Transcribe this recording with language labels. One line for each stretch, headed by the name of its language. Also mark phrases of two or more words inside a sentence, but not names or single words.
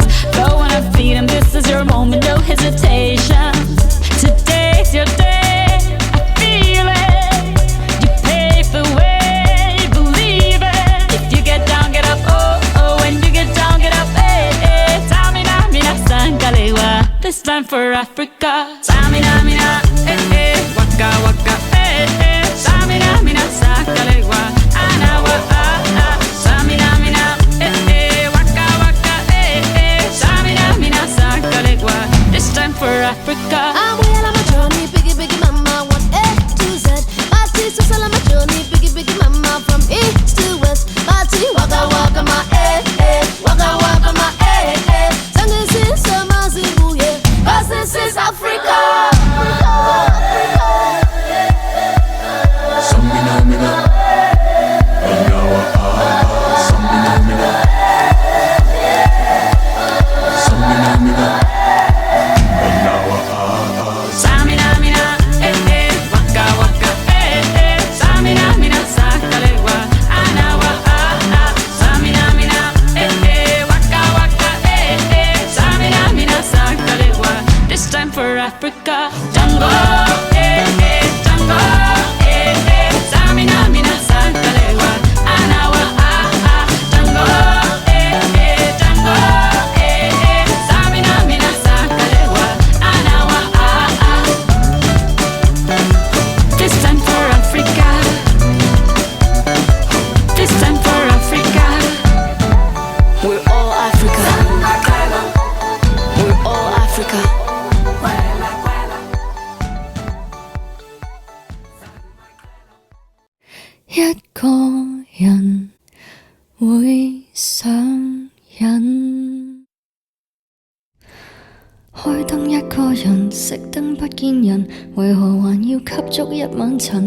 English: Go on and feed them, this is your moment, no hesitation. Today's your day, I feel it. You pave the way, believe it. If you get down, get up, oh, oh. When you get down, get up, eh, eh. Tamina, mina, sangalewa, this time for Africa. Tamina, mina, eh, eh. Waka, waka, eh, eh. Tamina, mina, sangalewa, anawa, ah, ah. Tamina, mina, eh, eh. Waka, waka, eh, eh. Tamina, mina, sangalewa, this time for Africa. I'm well on my journey, biggie, biggie mama, 1 A to Z. My T, so on my journey, biggie, biggie mama, from east to west. My T, waka, waka, my eh, eh. Waka, waka, my eh, eh. Sangisi, sama, zibu, yeah. Cause this is Africa. Samina, mina, anawa, ah, samina, mina, samina, mina, anawa, ah. Tamina, mina, eh, eh. Waka, waka, eh, eh. Tamina, mina, sangalewa, anawa, ah, ah. Tamina, mina, eh, eh. Waka, waka, eh, eh. Tamina, mina, sangalewa, this time for Africa. Jungle, eh, eh. Jungle, eh, eh. Tamina, mina, sangalewa, anawa, ah, ah. Jungle, eh, eh. Jungle, eh, eh. Tamina, mina, sangalewa, anawa, ah, ah. This time for Africa. This time for Africa. We're all Africa. We're all Africa.
Cantonese: 一個人會上癮，開燈一個人，熄燈不見人，為何還要吸足一晚塵？